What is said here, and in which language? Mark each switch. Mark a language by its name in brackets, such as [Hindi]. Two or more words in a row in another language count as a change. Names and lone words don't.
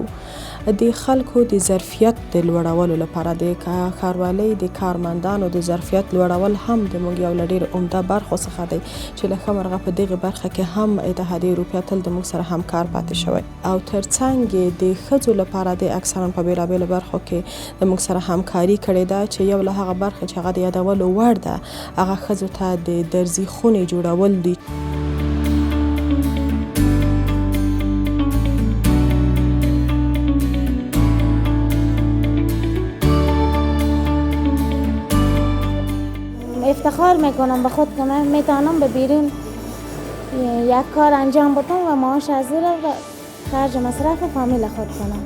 [Pashto] د خلکو د ظرفیت د لوړولو لپاره د ښاروالۍ د کارمندانو د ظرفیت لوړول هم د موږ یو له ډېرو عمده برخو څخه دی چې لکه مرغه په دغه برخه کې هم اتحادیه اروپا تل د موږ سره همکار پاتې شوی او ترڅنګ د ښځو لپاره د اکثرا په بیلابیلو برخو کې د موږ سره همکاري کړې ده چې یو له هغه برخې چې هغه د یادولو وړ ده هغه ښځو ته د درزي خونې جوړول دي. [Persian] افتخار میکنم به خود که من میتونم به بیرون یک کار انجام بدم و معاش از او را خرج مصرف فامیل خود کنم.